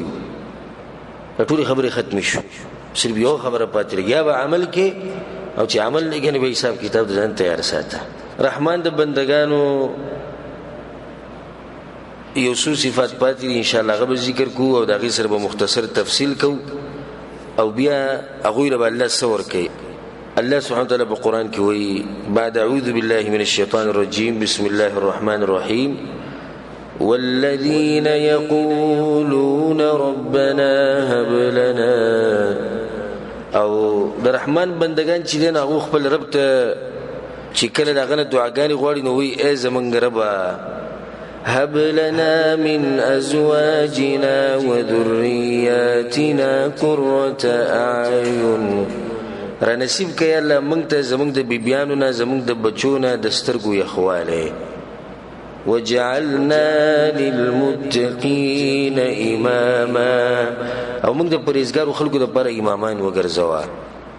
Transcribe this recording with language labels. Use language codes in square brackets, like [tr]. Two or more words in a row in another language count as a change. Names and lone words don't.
[ps] دا ټولې خبرې ختمې شو، صرف یو خبره پاتې لګي، یا به عمل کې، او چې عمل نه کوي نو به حساب کتاب د ځان تیار ساته. رحمان د بندګانو یو څو صفات پاتې دي، [ar] انشاءالله [ps] هغه به ذکر کوو او د هغې سره به مختصر تفصیل کوو، او بیا هغوی له به الله څه ورکوي. الله سبحانه وتعالی په قرآن کې وایي بعد [ar] اعوذ بالله من الشیطان الرجیم بسم الله الرحمن الرحیم والذین یقولون ربنا هب لنا. [ps] او د رحمان بندگان چې دي هغوی خپل رب ته چې کله د هغه نه دعاګانې غواړي نو وایي ای زمونږ ربه [ar] هب لنا من ازواجنا وذرياتنا قرة اعین. [ps] را نصیب کړه الله موږ ته زموږ د بیبیانو نه، زموږ د بچو نه د سترګو یخوالی. [ar] وجعلنا للمتقین اماما، [ps] او موږ د پرهیزګارو خلکو دپاره امامان وګرځوه.